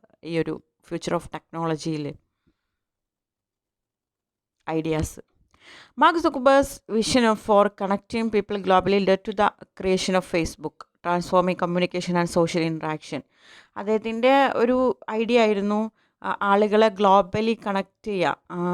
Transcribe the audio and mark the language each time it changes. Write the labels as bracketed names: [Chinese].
[Malayalam] ഈ ഒരു future of ടെക്നോളജിയിൽ ideas. [English] Mark Zuckerberg's vision for connecting people globally led to the creation of Facebook, transforming communication and social interaction. [Malayalam] അദ്ദേഹത്തിൻ്റെ ഒരു idea ആയിരുന്നു ആളുകളെ globally connect ചെയ്യുക.